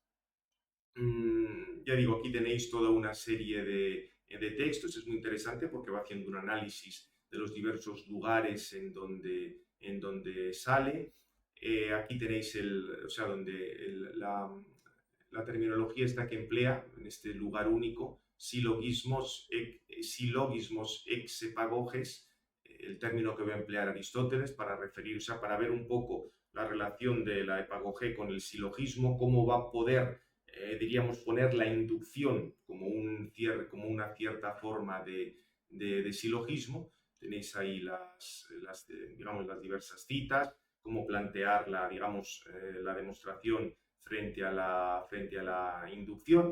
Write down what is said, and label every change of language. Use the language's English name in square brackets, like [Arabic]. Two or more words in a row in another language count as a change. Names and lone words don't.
[Spanish] Ya digo, aquí tenéis toda una serie de textos, es muy interesante porque va haciendo un análisis de los diversos lugares en donde sale. Aquí tenéis la terminología esta que emplea en este lugar único, [Greek] συλλογισμός εξ επαγωγής, [Spanish] el término que va a emplear Aristóteles para referirse, para ver un poco la relación de la epagogé con el silogismo, cómo va a poder diríamos, poner la inducción como una cierta forma de silogismo. Tenéis ahí las diversas citas, cómo plantear la demostración frente a la inducción.